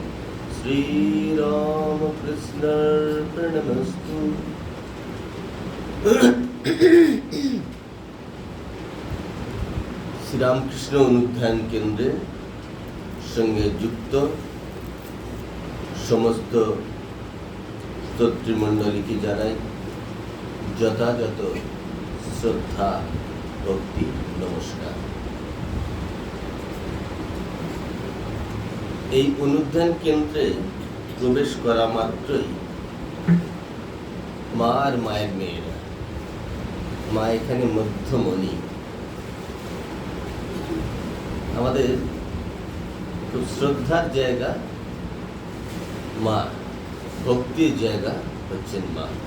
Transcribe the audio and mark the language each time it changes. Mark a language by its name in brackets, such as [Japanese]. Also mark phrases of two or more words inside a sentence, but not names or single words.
[Sanskrit] श्री राम कृष्णार्पणमस्तु। [Bangla] শ্রী রামকৃষ্ণ অনুধ্যান কেন্দ্রে সঙ্গে যুক্ত সমস্ত শ্রোতৃমণ্ডলী কি জানাই যথাযথ শ্রদ্ধা ভক্তি নমস্কার। এই অনুধ্যান কেন্দ্রে প্রবেশ করা মাত্রই মা আর মায়ের মেয়েরা, মা এখানে মধ্যমণি, আমাদের খুব শ্রদ্ধার জায়গা মা, ভক্তির জায়গা হচ্ছেন মা।